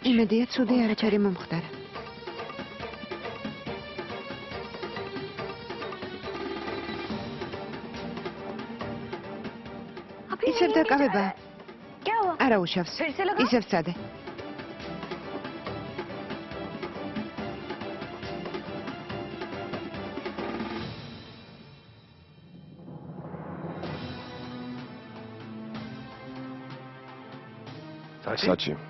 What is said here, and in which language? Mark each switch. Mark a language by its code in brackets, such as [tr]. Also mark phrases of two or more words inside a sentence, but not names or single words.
[ka] იმედია ცუდი არაფერი მომხდარა. ისევ დაკავება. [hi] क्या हुआ [ka] არა უშავს. [hi] फिर से लगा [ka] ისევ ვცადე. საჭი.